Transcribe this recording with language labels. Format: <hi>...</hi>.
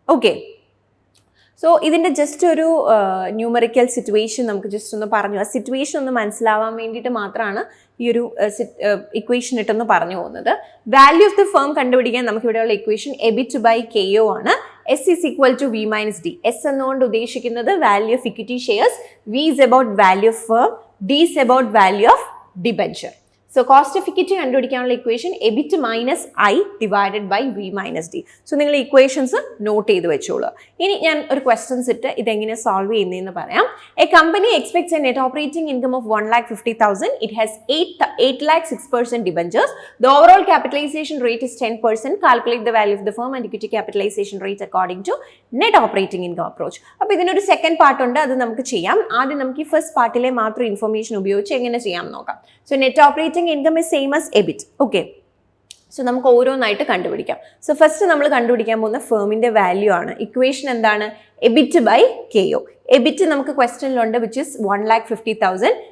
<ml>Okay, so ഇതിൻ്റെ just ഒരു numerical situation നമുക്ക് ജസ്റ്റ് ഒന്ന് പറഞ്ഞു, ആ സിറ്റുവേഷൻ ഒന്ന് മനസ്സിലാവാൻ വേണ്ടിയിട്ട് മാത്രമാണ് ഈ ഒരു ഇക്വേഷൻ ഇട്ടെന്ന് പറഞ്ഞു പോകുന്നത്. വാല്യൂ ഓഫ് ദി ഫേം കണ്ടുപിടിക്കാൻ നമുക്ക് ഇവിടെയുള്ള ഇക്വേഷൻ എബിറ്റ് ബൈ KO ആണ്.</ml> <en>S is equal to V minus D. S</en> <ml>എന്നുകൊണ്ട് ഉദ്ദേശിക്കുന്നത്</ml> <en>Value of equity shares, V is about value of firm, D is about value of debenture. So cost of equity</en> <ml>കണ്ടുപിടിക്കാനുള്ള</ml> <en>Equation EBIT minus I divided by V minus D.</en> <ml>So നിങ്ങൾ equations not ചെയ്ത് വെച്ചോളൂ. ഇനി ഞാൻ ഒരു questions ഇട്ട് ഇതെങ്ങനെ solve ചെയ്യുന്നതെന്ന് പറയാം.</ml> <en>A company expects a net operating income of 1,50,000. It has 8,06% debentures. The overall capitalization rate is 10%. Calculate the value of the firm and equity capitalization rate according to net operating income approach.</en> <ml>അപ്പോൾ ഇതിനൊരു second part ഉണ്ട്, അത് നമുക്ക് ചെയ്യാം. ആദ്യം നമുക്ക് ഈ first പാർട്ടിലെ മാത്രം ഇൻഫർമേഷൻ ഉപയോഗിച്ച് എങ്ങനെ ചെയ്യാം നോക്കാം. So net operating income</ml> <en>is same as EBIT.</en> <ml>Okay, so നമുക്ക് ഓരോന്നായിട്ട് കണ്ടുപിടിക്കാം. സോ ഫസ്റ്റ് നമ്മൾ കണ്ടുപിടിക്കാൻ പോകുന്ന ഫേമിൻ്റെ വാല്യൂ ആണ്. ഇക്വേഷൻ എന്താണ്? EBIT by KO. എബിറ്റ് നമുക്ക് ക്വസ്റ്റനിലുണ്ട്</ml> <en>which is</en> <ml>1,50,000.</ml>